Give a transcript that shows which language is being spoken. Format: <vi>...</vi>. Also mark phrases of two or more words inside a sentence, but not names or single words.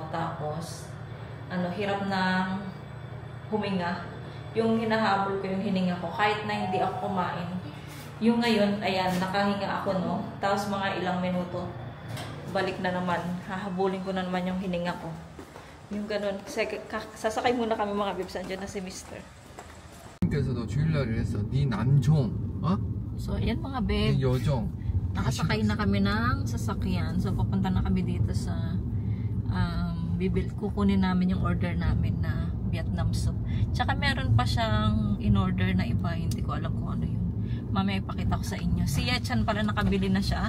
<tl>Tapos hirap na huminga. Yung hinahabol ko yung hininga ko, kahit na hindi ako kumain. Yung ngayon, ayan, nakahinga ako, no? Tapos mga ilang minuto, balik na naman. Hahabulin ko na naman yung hininga ko. Yung ganun. Sasakay muna kami mga bibs. Andyan na si Mr.</tl> <ko>님께서도 주일날 이랬어. 네 남종,</ko> <tl>So, ayan mga</tl> <ko>네</ko> <tl>beb.</tl> <ko>여종.</ko> <tl>Nakasakay na kami ng sasakyan. So, papunta na kami dito sa kukunin namin yung order namin na Vietnam soup. Tsaka meron pa siyang in-order na iba. Hindi ko alam kung ano yun. Mamaya ipakita ko sa inyo. Si Yechan pala nakabili na siya.</tl>